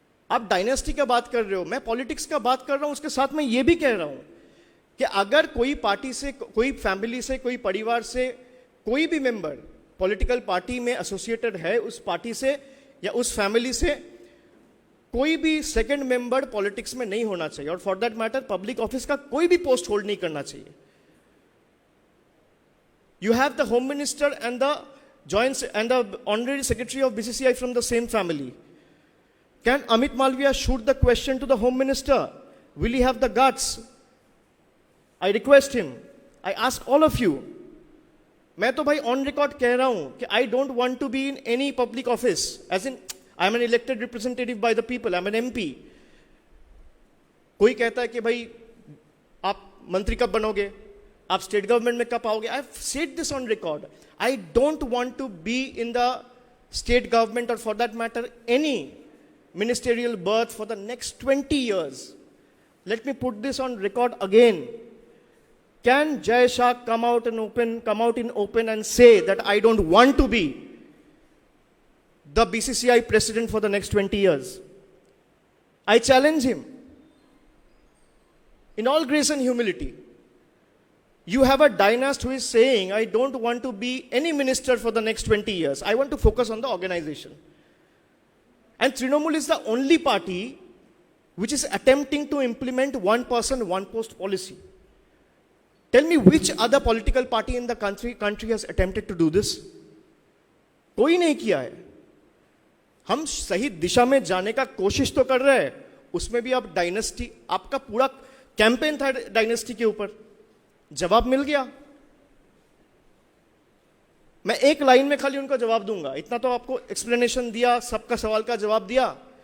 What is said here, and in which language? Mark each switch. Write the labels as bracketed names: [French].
[Hindi] आप डायनेस्टी का बात कर रहे हो, मैं पॉलिटिक्स का बात कर रहा हूं. उसके साथ मैं ये भी कह रहा हूं कि अगर कोई पार्टी से, कोई फैमिली से, कोई परिवार से कोई भी मेंबर पॉलिटिकल पार्टी में एसोसिएटेड है, उस पार्टी से या उस फैमिली से कोई भी सेकंड मेंबर पॉलिटिक्स में नहीं होना चाहिए, और [English] for that matter [Hindi] public office का कोई भी पोस्ट होल्ड नहीं करना चाहिए. [English] You have the Home Minister and the Honorary Secretary of BCCI from the same family. Can Amit Malviya shoot the question to the Home Minister? Will he have the guts? I request him. I ask all of you. [Hindi] मैं तो भाई on record कह रहा हूं कि [English] I don't want to be in any public office, as in I am an elected representative by the people, I am an MP. [Hindi] कोई कहता है कि भाई आप मंत्री कब बनोगे, आप स्टेट गवर्नमेंट में कब आओगे. [English] I have said this on record. I don't want to be in the state government और for that matter any ministerial berth for the next 20 years. Let me put this on record again. Can Jai Shah come out in open and say that I don't want to be the BCCI president for the next 20 years? I challenge him. In all grace and humility. You have a dynast who is saying, I don't want to be any minister for the next 20 years. I want to focus on the organization. And Trinamool is the only party which is attempting to implement one person, one post policy. Tell me which other political party in the country has attempted to do this? [Hindi] कोई नहीं किया है. हम सही दिशा में जाने का कोशिश तो कर रहे हैं, उसमें भी आप डायनेस्टी, आपका पूरा कैंपेन था डायनेस्टी के ऊपर, जवाब मिल गया. मैं एक लाइन में खाली उनको जवाब दूंगा, इतना तो आपको एक्सप्लेनेशन दिया, सबका सवाल का जवाब दिया.